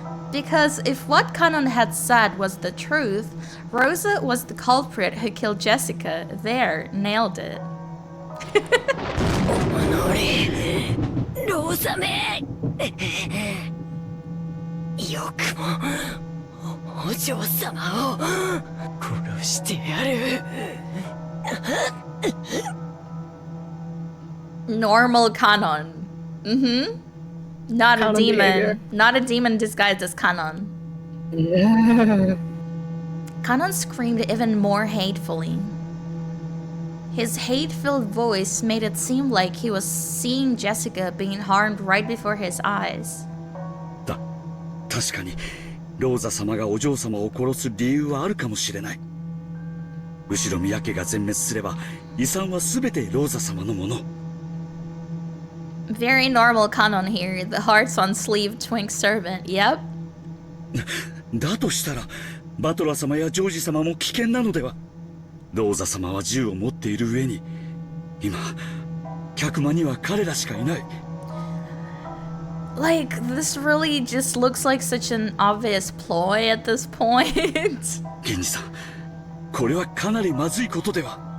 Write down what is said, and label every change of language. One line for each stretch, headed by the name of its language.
English: Because if what Kanon had said was the truth, Rosa was the culprit who killed Jessica. There, nailed it.
Japanese: ローザめ、よくもお嬢様を殺してやる。
English: Normal Kanon. Not Kanon a demon. behavior. Not a demon disguised as Kanon. Yeah. Kanon screamed even more hatefully. His hate-filled voice made it seem like he was seeing Jessica being harmed right before his eyes.
Japanese: 確かにローザ様がお嬢様を殺す理由はあるかもしれない。後ろ宮家が全滅すれば遺産は全てローザ様のもの。
English: Very normal Kanon here, the hearts on sleeve twink servant, yep.
Japanese: だとしたらバトラ様やジョージ様も危険なのでは。ローザ様は銃を持っている上に今客間には彼らしかいない。
English: Like, this really just looks like such an obvious ploy at this point.
Japanese: 源氏さん、これはかなりまずいことでは。